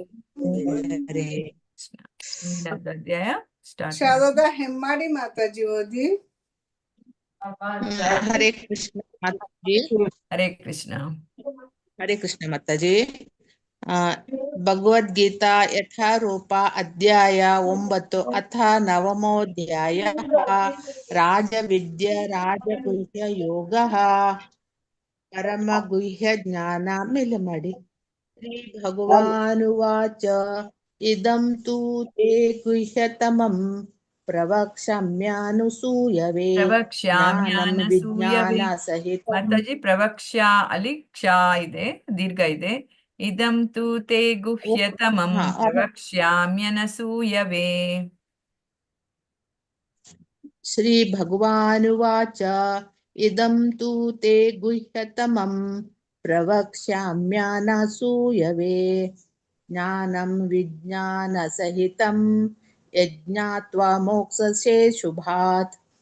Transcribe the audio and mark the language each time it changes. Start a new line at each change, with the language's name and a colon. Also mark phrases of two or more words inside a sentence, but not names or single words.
Kannada: ಅಧ್ಯಾಯ ಸ್ಟಾರ್ಟ್. ಶಾರದಾ ಹೆಮ್ಮಾಡಿ ಮಾತಾಜಿ ಓದಿ. ಹರೇ ಕೃಷ್ಣ ಮಾತಾಜಿ. ಹರೇ ಕೃಷ್ಣ. ಹರೇ ಕೃಷ್ಣ ಮಾತಾಜಿ.
Sanskrit: ಭಗವದ್ಗೀತಾ ಯಥಾರೂಪ ಅಧ್ಯಾಯ 9 ಅಥ ನವಮೋಧ್ಯಾಯ ರಾಜವಿದ್ಯಾ ರಾಜಗುಹ್ಯ ಯೋಗ ಪರಮ ಗುಹ್ಯ ಜ್ಞಾನ.
Kannada: ಮೇಲೆ ಮಾಡಿ.
Sanskrit: ಶ್ರೀ ಭಗವಾನುವಾಚ ಇದಂ ತೂ ತೇ ಗುಹ್ಯತಮಂ ಪ್ರವಕ್ಷ್ಯಾಮ್ಯಾನುಸೂಯವೆ ಜ್ಞಾನಂ ವಿಜ್ಞಾನ ಸಹಿತ.
Kannada: ಮಾತಾಜಿ ಪ್ರವಕ್ಷ್ಯ ಅಲ್ಲಿ ಕ್ಷ ಇದೆ, ದೀರ್ಘ ಇದೆ.
Sanskrit: ಇದಂ ತೂ ತೇ ಗುಹ್ಯತಮಂ ಪ್ರವಕ್ಷ್ಯಾಮ್ಯನಸೂಯವೆ. ಶ್ರೀ ಭಗವಾನುವಾಚ ಇದಂ ತೂ ತೇ ಗುಹ್ಯತಮಂ ಪ್ರವಕ್ಷ್ಯಾಮ್ಯಾನಸೂಯವೆ ಜ್ಞಾನಂ ವಿಜ್ಞಾನ ಸಹಿತಂ ಯಜ್ಞಾತ್ವಾ ಮೋಕ್ಷಸೇ ಶುಭಾತ್.